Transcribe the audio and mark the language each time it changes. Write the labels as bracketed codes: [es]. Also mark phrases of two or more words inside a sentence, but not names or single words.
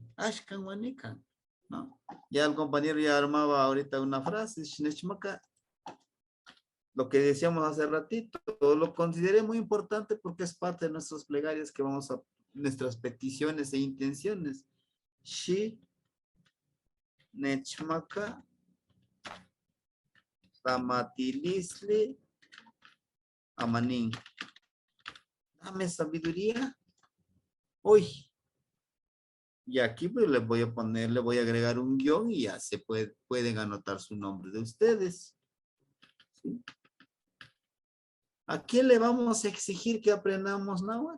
[nah] Ashkan wanikan, ¿no? [es] Ya el compañero ya armaba ahorita una frase. Shineshmaka, lo que decíamos hace ratito, lo consideré muy importante porque es parte de nuestras plegarias que vamos a, nuestras peticiones e intenciones. [nah] Shi, nechmaka, tamatilisli, amanin. [es] Dame sabiduría hoy. Y aquí pues les voy a poner, le voy a agregar un guión y ya se pueden anotar su nombre de ustedes. ¿Sí? ¿A quién le vamos a exigir que aprendamos náhuatl?